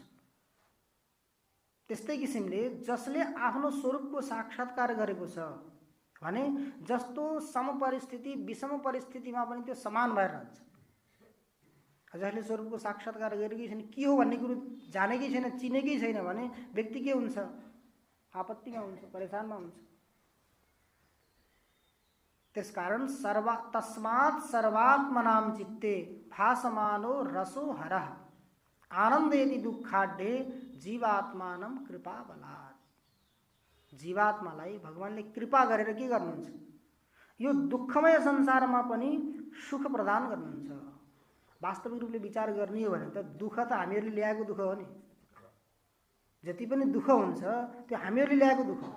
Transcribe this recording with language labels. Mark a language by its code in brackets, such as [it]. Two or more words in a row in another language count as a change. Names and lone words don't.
[ne] त्यस्तै किसिमले जसले आफ्नो स्वरूपको साक्षात्कार गरेको छ भने जस्तो सम परिस्थिति विषम परिस्थितिमा पनि त्यो समान भएर रहन्छ। जसले स्वरूपको साक्षात्कार गरेकै छैन, के हो भन्ने कुरो जानेकै छैन, चिनेकै छैन भने व्यक्ति के हुन्छ? आपत्तिमा हुन्छ, परेशानमा हुन्छ। त्यसकारण [sa] तस्मात् सर्वात्मनाम चित्ते भासमानो रसो हरः आनन्द यदि दुःखाढ्ये जीवात्मानं कृपा बलात्। [ne] जीवात्मालाई भगवानले कृपा गरेर के गर्नुहुन्छ? यो दुःखमय संसारमा पनि सुख प्रदान गर्नुहुन्छ। वास्तविक रूपले विचार गर्ने हो भने त दुःख त हामीहरूले ल्याएको दुःख हो नि। जति पनि दुःख हुन्छ त्यो हामीहरूले ल्याएको दुःख हो।